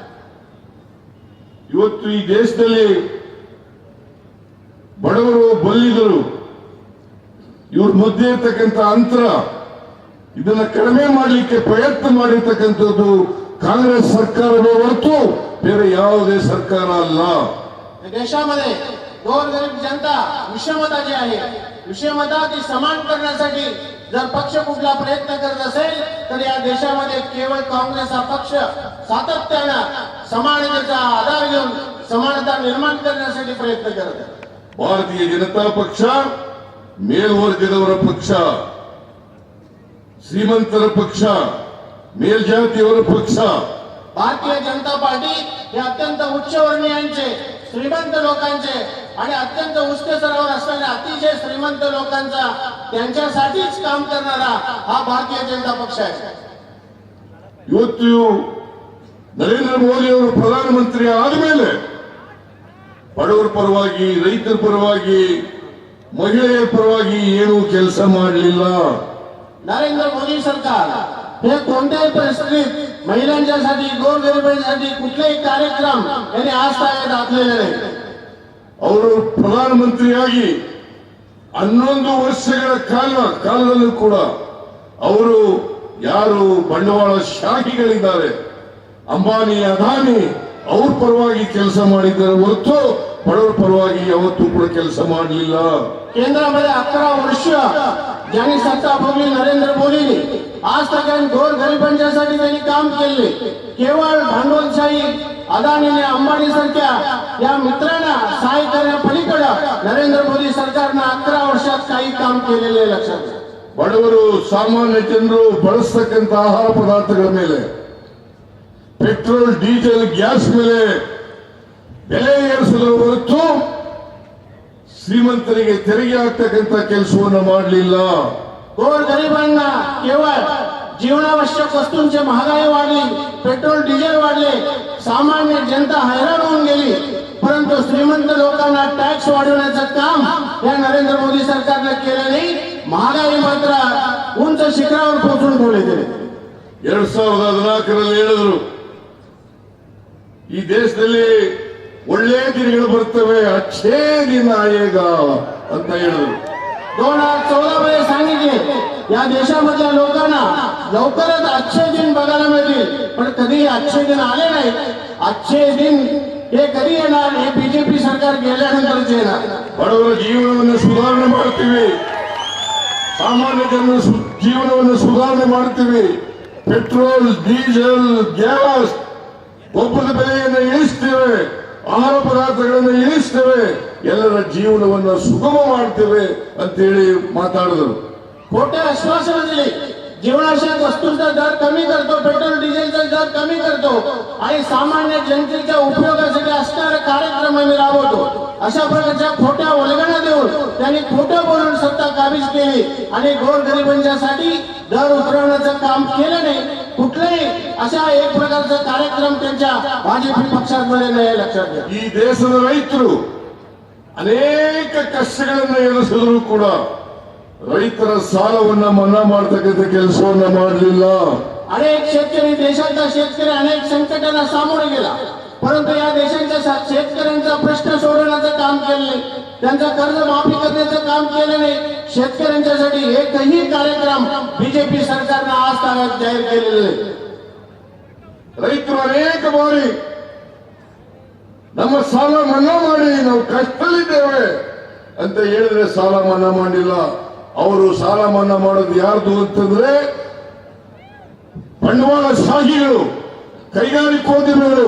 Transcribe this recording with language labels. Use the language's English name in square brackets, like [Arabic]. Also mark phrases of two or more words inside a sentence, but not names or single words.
[Kannada] ಇವತ್ತು ಈ ದೇಶದಲ್ಲಿ ಬಡವರು ಬಲ್ಲಿದರು ಇವ್ರ ಮಧ್ಯೆ ಇರ್ತಕ್ಕಂಥ ಅಂತರ ಇದನ್ನ ಕಡಿಮೆ ಮಾಡಲಿಕ್ಕೆ ಪ್ರಯತ್ನ ಮಾಡಿರ್ತಕ್ಕಂಥದ್ದು ಕಾಂಗ್ರೆಸ್ ಸರ್ಕಾರವೇ ಹೊರತು ಬೇರೆ ಯಾವುದೇ ಸರ್ಕಾರ ಅಲ್ಲ. [Marathi] देशामध्ये गोरगरीब जनता विषमता जी आहे, विषमता ती समान करण्यासाठी जर पक्ष कुठला प्रयत्न करत असेल तर या देशामध्ये केवळ काँग्रेस हा पक्ष सातत्यानं समानतेचा आधार घेऊन समानता निर्माण करण्यासाठी प्रयत्न करत आहे. [Kannada] ಭಾರತೀಯ ಜನತಾ ಪಕ್ಷ ಮೇಲ್ವರ್ಗದವರ ಪಕ್ಷ, ಶ್ರೀಮಂತರ ಪಕ್ಷ, ಮೇಲ್ಜಾತಿಯವರ ಪಕ್ಷ. [Marathi] भारतीय जनता पार्टी हे अत्यंत उच्चवर्णीयांचे, श्रीमंत लोकांचे आणि अत्यंत उच्च स्तरावर असलेल्या अतिशय श्रीमंत लोकांचा त्यांच्यासाठीच काम करणारा हा भारतीय जनता पक्ष आहे. [Kannada] ಇವತ್ತು ನರೇಂದ್ರ ಮೋದಿ ಅವರು ಪ್ರಧಾನಮಂತ್ರಿ ಆದಮೇಲೆ ಬಡವರ ಪರವಾಗಿ, ರೈತರ ಪರವಾಗಿ, ಮಹಿಳೆಯರ ಪರವಾಗಿ ಏನೂ ಕೆಲಸ ಮಾಡಲಿಲ್ಲ. [Marathi] नरेंद्र मोदी सरकार हे कोणत्याही परिस्थितीत महिलांच्यासाठी, गोरगरिबांसाठी कुठलेही कार्यक्रम यांनी आजतागायत आखलेले नाही. [Kannada] ಅವರು ಪ್ರಧಾನಮಂತ್ರಿಯಾಗಿ 11 ವರ್ಷಗಳ ಕಾಲದಲ್ಲೂ ಕೂಡ ಅವರು ಯಾರು ಬಂಡವಾಳ ಶಾಹಿಗಳಿದ್ದಾರೆ, ಅಂಬಾನಿ, ಅದಾನಿ, ಅವ್ರ ಪರವಾಗಿ ಕೆಲಸ ಮಾಡಿದ್ದಾರೆ ಹೊರತು ಬಡವರ ಪರವಾಗಿ ಯಾವತ್ತೂ ಕೂಡ ಕೆಲಸ ಮಾಡಲಿಲ್ಲ. [Marathi] केंद्रामध्ये 11 वर्ष ज्यांनी सत्ता भोगली नरेंद्र मोदींनी, [Hindi] आज तक [Marathi] गोरगरिबांच्यासाठी त्यांनी काम केले. केवळ भांडवलशाही अदानीने, अंबानी सारख्या या मित्रांना सहाय्य करण्यापलीकडे नरेंद्र मोदी सरकारनं 11 वर्षात काही काम केलेले लक्षात घ्या. [Kannada] ಬಡವರು, ಸಾಮಾನ್ಯ ಜನರು ಬಳಸತಕ್ಕಂಥ ಆಹಾರ ಪದಾರ್ಥಗಳ ಮೇಲೆ, ಪೆಟ್ರೋಲ್, ಡೀಸೆಲ್, ಗ್ಯಾಸ್ ಮೇಲೆ ಬೆಲೆ ಏರಿಸಿದ ಹೊರತು ಶ್ರೀಮಂತರಿಗೆ ತೆರಿಗೆ ಹಾಕ್ತಕ್ಕಂಥ ಕೆಲಸವನ್ನು ಮಾಡಲಿಲ್ಲ. [Marathi] गोरगरिबांना केवळ जीवनावश्यक वस्तूंची महागाई वाढली, पेट्रोल डिझेल वाढले, सामान्य जनता हैराण होऊन गेली, परंतु श्रीमंत लोकांना टॅक्स वाढवण्याचं काम या नरेंद्र मोदी सरकारने केलं नाही. महागाई मात्र उंच शिखरावर पोहोचून ठेवले. [Kannada] 2014ರಲ್ಲಿ ಹೇಳಿದ್ರು ಈ ದೇಶದಲ್ಲಿ ಒಳ್ಳೆ ದಿನಗಳು ಬರ್ತವೆ, [Hindi] अच्छे दिन आयेगा [Kannada] ಅಂತ ಹೇಳಿದ್ರು. [Marathi] 2014 मध्ये सांगितले या देशामधल्या लोकांना लवकरच [Hindi] अच्छे दिन [Marathi] बघायला मिळतील, पण कधी [Hindi] अच्छे दिन [Marathi] आले नाही. [Hindi] अच्छे दिन [Marathi] हे कधी येणार? हे बीजेपी सरकार गेल्यानंतरच येणार. [Kannada] ಬಡವರ ಜೀವನವನ್ನು ಸುಧಾರಣೆ ಮಾಡ್ತೀವಿ, ಸಾಮಾನ್ಯ ಜನರ ಜೀವನವನ್ನು ಸುಧಾರಣೆ ಮಾಡ್ತೀವಿ. ಪೆಟ್ರೋಲ್, ಡೀಸೆಲ್, ಗ್ಯಾಸ್, ಗೊಬ್ಬರದ ಬೆಲೆಯನ್ನು ಇಳಿಸ್ತೇವೆ, ಆಹಾರ ಪದಾರ್ಥಗಳನ್ನು ಇಳಿಸ್ತೇವೆ, ಎಲ್ಲರ ಜೀವನವನ್ನು ಸುಗಮ ಮಾಡ್ತೇವೆ ಅಂತೇಳಿ ಮಾತಾಡಿದರು. [Marathi] खोटे आश्वासन दिले. जीवनावश्यक वस्तूंचा दर कमी करतो, पेट्रोल डिझेलचा दर कमी करतो आणि सामान्य जनतेच्या उपयोगासाठी असणारे कार्यक्रम आम्ही राबवतो, अशा प्रकारच्या खोट्या वल्गना देऊन त्यांनी खोटं बोलून सत्ता काबीज केली आणि गोरगरिबांच्यासाठी दर उतरवण्याचं काम केलं नाही. कुठलाही अशा एक प्रकारचा कार्यक्रम त्यांच्या भाजपी पक्षाद्वारे नाही, लक्षात घ्या. [Kannada] ಈ ದೇಶದ ರೈತರು ಅನೇಕ ಕಷ್ಟಗಳನ್ನು ಎದುರಿಸಿದ್ರು ಕೂಡ ರೈತರ ಸಾಲವನ್ನ ಮನ್ನಾ ಮಾಡತಕ್ಕಂಥ ಕೆಲಸವನ್ನ ಮಾಡಲಿಲ್ಲ. [Marathi] अनेक शेतकरी, देशाचा शेतकरी अनेक संकटांना सामोरे गेला, परंतु या देशाच्या शेतकऱ्यांचा प्रश्न सोडवण्याचं काम काम केलं नाही, त्यांचं कर्ज माफी करण्याचं काम केलं नाही. शेतकऱ्यांच्यासाठी एकही कार्यक्रम बीजेपी सरकारनं आज तागात जाहीर केलेले नाही. [Kannada] ರೈತರು ಅನೇಕ ಬಾರಿ ನಮ್ಮ ಸಾಲ ಮನ್ನಾ ಮಾಡಿ ನಾವು ಕಷ್ಟದಲ್ಲಿದ್ದೇವೆ ಅಂತ ಹೇಳಿದ್ರೆ ಸಾಲ ಮನ್ನಾ ಮಾಡಿಲ್ಲ. ಅವರು ಸಾಲ ಮನ್ನಾ ಮಾಡೋದು ಯಾರ್ದು ಅಂತಂದ್ರೆ ಬಂಡವಾಳ ಶಾಹಿಗಳು, ಕೈಗಾರಿಕೋದ್ಯಮಿಗಳು.